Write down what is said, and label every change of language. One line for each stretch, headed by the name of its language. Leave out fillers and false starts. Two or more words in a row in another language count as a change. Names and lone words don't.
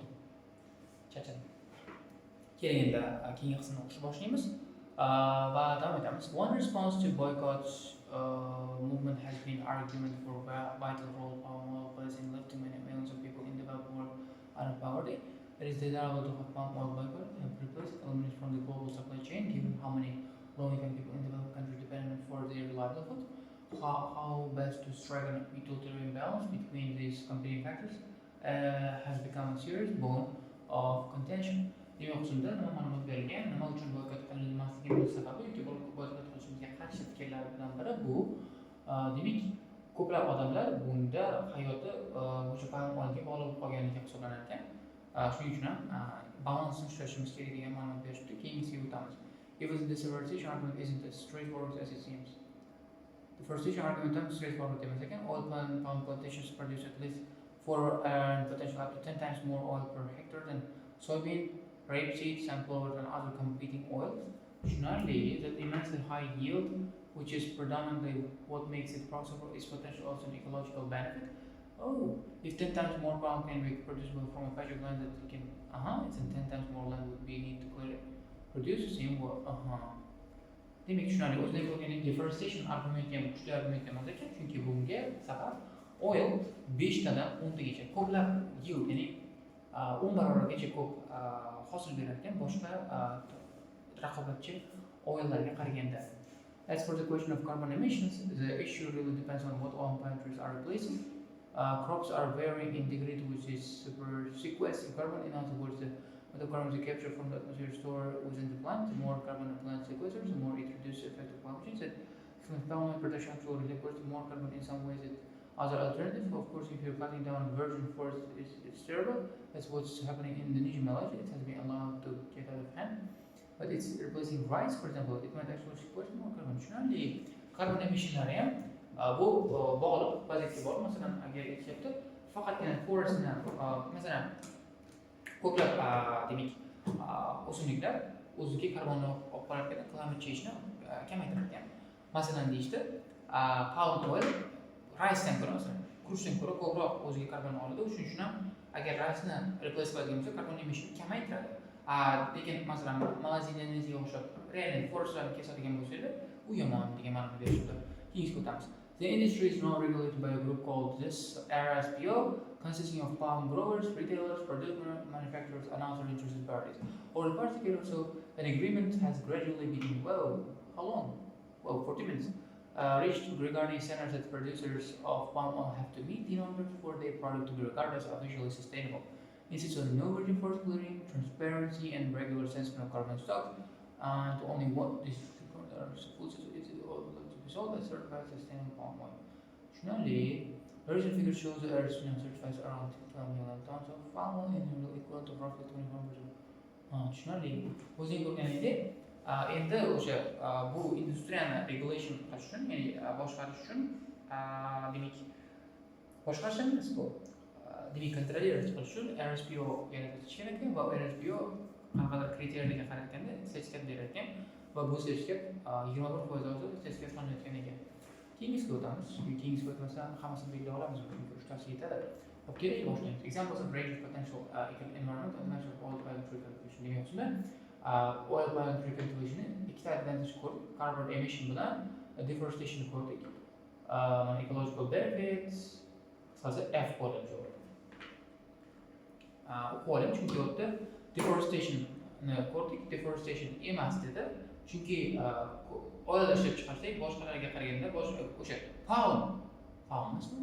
Uzbek: Charchadim. Keling endi keyingi qismni o'qishni boshlaymiz. Va davom etamiz.
English: One response to boycott movement has been argument for vital role palm oil plays in lifting many millions of people in developed world out of poverty. It is desirable to have palm oil boycott and replace it eliminated from the global supply chain, given how many low-income people in developed countries depend on it for their livelihood. How best to strike an equitable balance between these competing factors has become a serious bone of contention.
Uzbek: Demak, qismda nima ma'lumot berilgan, nima uchun boykot qilinmasligining sababi yoki boykot qilishimizga qarshi fikrlar bilan biri bu, demak, ko'plab odamlar bunda hayoti o'sha
English: palm oilga
Uzbek: bog'liq qolganligi hisoblanar ekan. Shuning uchun ham balansni ushlashimiz kerak degan ma'lumot berishdi. Keyingisiga o'tamiz.
English: Even this reversion argument isn't as straightforward as it seems. The first argument is straightforward. Oil palm plantations produce at least 4 and potentially up to 10 times more oil per hectare than soybean, rapeseed, sunflower, and other competing oils. Additionally, the immensely high yield, which is predominantly what makes it possible, is potentially also an ecological benefit. Oh, if 10 times more palm can be producible from a patch of land that you can, it's 10 times more land would be need to clear it. Produce the same work.
Uzbek: Demek tushunarli. O'zida bo'lgan deforestation argumenti ham kuchli argument emas ekan, chunki bunga sabab oil 5 tadan 10 tagacha ko'plab yield, ya'ni 10 barobargacha ko'p hosil berar ekan boshqa raqobatchi oillarga qaraganda.
English: As for the question of carbon emissions, the issue really depends on what oil palm trees are replacing. Crops are varying in degree which is sequestering carbon. In other words, the carbon is captured from the atmosphere stored within the plant. The more carbon the plant sequesters, the more it reduces the effect of climate change. That palm oil production actually requires more carbon in some ways than other alternatives. Of course, if you're cutting down virgin forest, it's terrible. That's what's happening in Indonesia, Malaysia. It has been allowed to get out of hand. But it's replacing rice, for example. It might actually sequester more carbon.
Uzbek: Shunday
English: carbon emissionlari
Uzbek: ham bu bog'liq vaziyatga bor. Masalan, agar aytishyapti, faqatgina forestni masalan ko'plab demak o'simliklar o'ziga karbonni olib qo'yarkan,
English: climate change'ni
Uzbek: kamaytirar ekan. Masalan deyishdi,
English: palm oil
Uzbek: rice'dan ko'ra, masalan, guruchdan ko'ra ko'proq o'ziga karbonni oladi. Shuning uchun ham agar rice'ni replace qiladigan bo'lsa, karbon emission kamaytiradi. Lekin masalan, Malayziya, Indoneziyaga o'xshab real forestlarni kesadigan bo'lsa, u yomon degan ma'noda berishdi. Keyingi o'tamiz.
English: The industry is now regulated by a group called RSPO, consisting of palm growers, retailers, producers, manufacturers, and other interested parties. Over the past decade or so, an agreement has gradually been, how long? 40 minutes. Reached regarding standards that producers of palm oil have to meet in order for their product to be regarded as officially sustainable. Insists on no virgin forest clearing, transparency, and regular assessment of carbon stocks, and only what this food sold as certified sustainable palm oil. Additionally, the recent figure shows that Adress certifies around 12 million tons of palm oil and will equal to roughly 21%. Additionally,
Uzbek: o'zing ko'rganingdek, endi o'sha bu industriyani regulation qilish uchun, ya'ni boshqarish uchun, demak, boshqarish emas bu. Demak, kontrollировать qilish uchun RSPO yaratish kerak ekan va RSPO qanaqadir kriteriyalarga qaraganda sertifikat berar ekan. Va bu sertifikat 21% oshib sertifikatlanayotgan ekan. Keyingisiga o'tamiz. Keyingisiga o'tmasa hammasini belgilay olamiz, chunki uchtasi yetadi. Keling boshlaymiz.
English: Examples of range of potential environmental and natural oil palm tree cultivation.
Uzbek: Demak, shunda
English: oil palm tree cultivation
Uzbek: ikkita advantage ko'rdik.
English: Carbon emission
Uzbek: bilan deforestation ko'rdik.
English: Ecological benefits
Uzbek: qisqasi F bo'lishi kerak. O'qib oling, chunki u yerda deforestation ko'rdik. Deforestation emas dedi. Chunki oil ishlab chiqarsak, boshqalarga qaraganda o'sha pound emasmi?